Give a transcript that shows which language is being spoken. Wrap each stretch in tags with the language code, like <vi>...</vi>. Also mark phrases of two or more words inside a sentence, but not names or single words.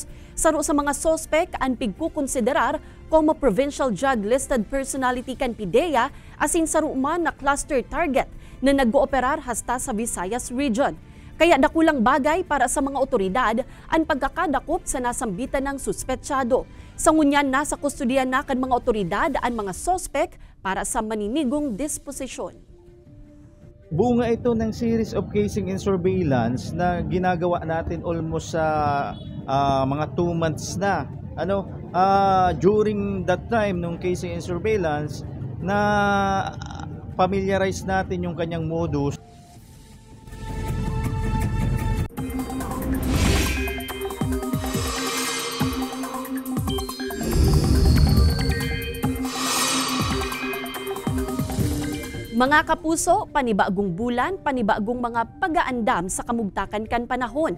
<bik>Saro sa mga sospek ang pigkukonsiderar como</bik> <en>provincial drug listed personality</en> <bik>kan PIDEA asin saro man na cluster target na nag-ooperar hasta sa Visayas region. Kaya dakulang bagay para sa mga otoridad ang pagkakadakop sa nasambitan ng suspetsyado. Sa ngunyan nasa kustodiyan na kan mga otoridad ang mga sospek para sa maninigong disposisyon.</bik> <tl>Bunga ito ng</tl> <en>series of casing and surveillance</en> <tl>na ginagawa natin almost sa mga 2 months na.</tl> <en>During that time nung casing and surveillance na familiarize</en> <tl>natin yung kanyang modus.</tl> <bik>Mga kapuso, panibagong bulan, panibagong mga pag-aandam sa kamugtakan kan panahon.</bik>